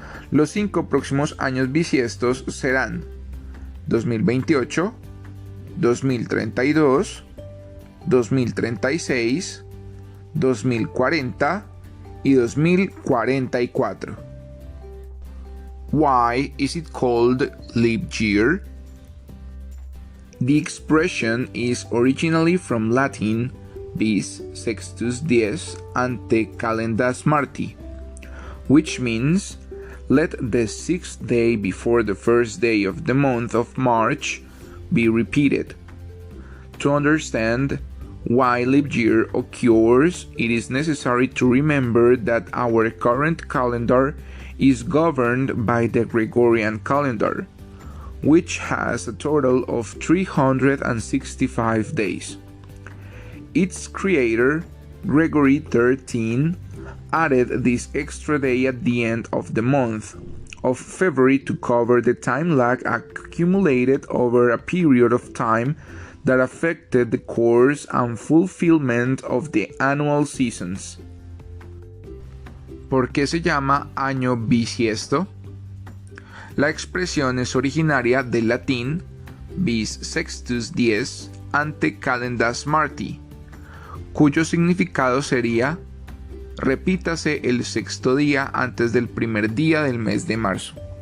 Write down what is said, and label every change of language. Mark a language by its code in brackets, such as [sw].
[es] Los 5 próximos años bisiestos serán 2028, 2032, 2036, 2040 y 2044. [en] Why is it called leap year? The expression is originally from Latin [la] bis sextus dies ante calendas Marti, [en] which means let the 6th day before the first day of the month of March be repeated. To understand why leap year occurs, it is necessary to remember that our current calendar is governed by the Gregorian calendar, which has a total of 365 days. Its creator, Gregory XIII, added this extra day at the end of the month of February to cover the time lag accumulated over a period of time that affected the course and fulfillment of the annual seasons. [es] ¿Por qué se llama año bisiesto? La expresión es originaria del latín [la] bis sextus dies ante calendas Marti, [es] cuyo significado sería repítase el sexto día antes del primer día del mes de marzo.